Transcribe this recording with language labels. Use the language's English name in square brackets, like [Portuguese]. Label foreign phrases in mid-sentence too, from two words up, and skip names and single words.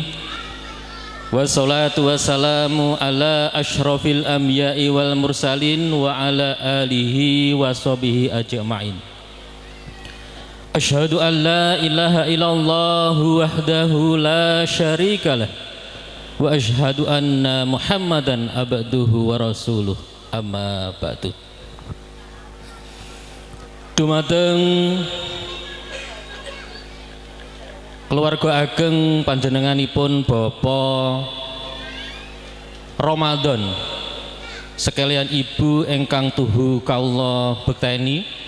[Arabic] والصلاة والسلام على أشرف الأنبياء والمرسلين وعلى آله وصحبه أجمعين. أشهد أن لا إله إلا الله وحده لا شريك له وأشهد أن محمدا عبده ورسوله أما بعد. [Javanese] Dumateng keluarga ageng panjenenganipun Bapak Ramadan sekalian ibu ingkang tuhu kawula bekteni